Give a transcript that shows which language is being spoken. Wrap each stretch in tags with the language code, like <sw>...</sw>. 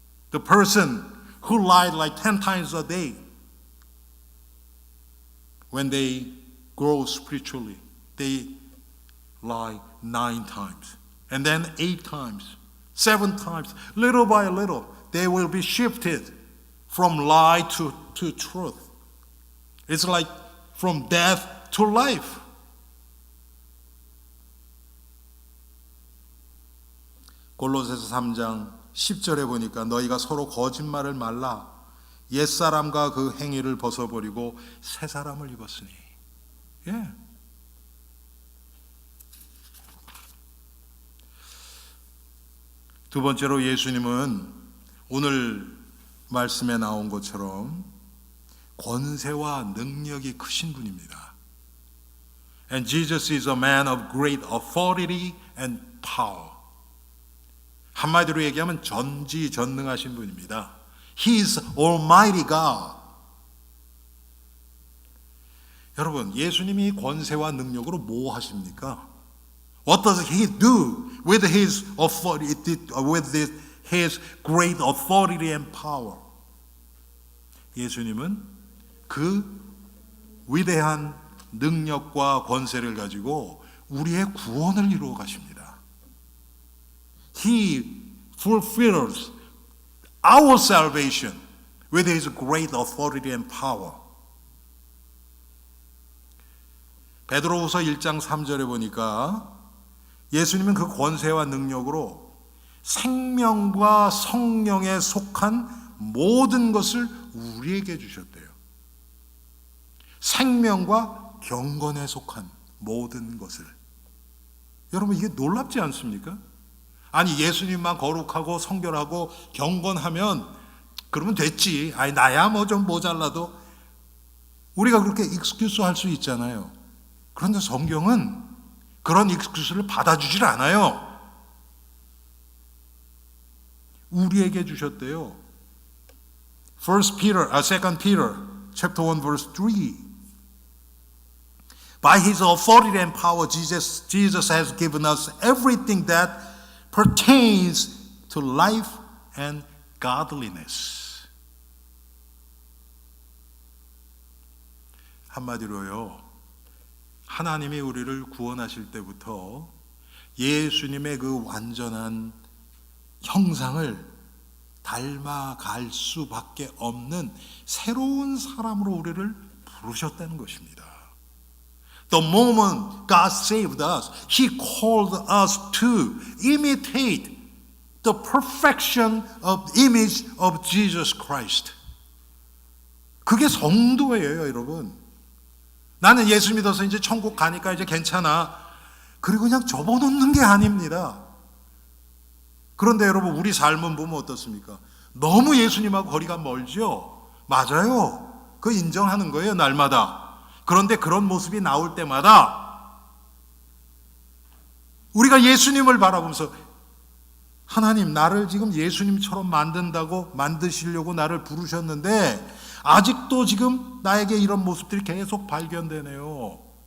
<en>The person who lied like 10 times a day, when they grow spiritually, they lie 9 times, and then 8 times, 7 times. Little by little, they will be shifted from lie to truth. It's like from death to life.</en> <ko>골로새서 3장 10절에 보니까 너희가 서로 거짓말을 말라 옛사람과 그 행위를 벗어버리고 새 사람을 입었으니. 예. 두 번째로 예수님은 오늘 말씀에 나온 것처럼 권세와 능력이 크신 분입니다.</ko> <en>And Jesus is a man of great authority and power.</en> <ko>한마디로 얘기하면 전지전능하신 분입니다.</ko> <en>He is Almighty God.</en> <ko>여러분, 예수님이 권세와 능력으로 뭐 하십니까?</ko> <en>What does he do with his authority, with his great authority and power?</en> <ko>예수님은 그 위대한 능력과 권세를 가지고 우리의 구원을 이루어 가십니다.</ko> <en>He fulfills our salvation with his great authority and power.</en> <ko>베드로후서 1장 3절에 보니까 예수님은 그 권세와 능력으로 생명과 성령에 속한 모든 것을 우리에게 주셨대요. 생명과 경건에 속한 모든 것을. 여러분 이게 놀랍지 않습니까? 아니 예수님만 거룩하고 성결하고 경건하면 그러면 됐지. 아니 나야 뭐 좀 모자라도 우리가 그렇게 익스큐스 할 수 있잖아요. 그런데 성경은 그런 익스큐스를 받아주질 않아요. 우리에게 주셨대요.</ko> <en>2 Peter chapter 1 verse 3. By his authority and power, Jesus has given us everything that pertains to life and godliness.</en> <ko>한마디로요, 하나님이 우리를 구원하실 때부터 예수님의 그 완전한 형상을 닮아갈 수밖에 없는 새로운 사람으로 우리를 부르셨다는 것입니다.</ko> <en>The moment God saved us, He called us to imitate the perfection of image of Jesus Christ.</en> <ko>그게 성도예요, 여러분. 나는 예수 믿어서 이제 천국 가니까 이제 괜찮아. 그리고 그냥 접어놓는 게 아닙니다. 그런데 여러분, 우리 삶은 보면 어떻습니까? 너무 예수님하고 거리가 멀죠? 맞아요. 그거 인정하는 거예요, 날마다. 그런데 그런 모습이 나올 때마다 우리가 예수님을 바라보면서 하나님, 나를 지금 예수님처럼 만드시려고 나를 부르셨는데 아직도 지금 나에게 이런 모습들이 계속 발견되네요.</ko>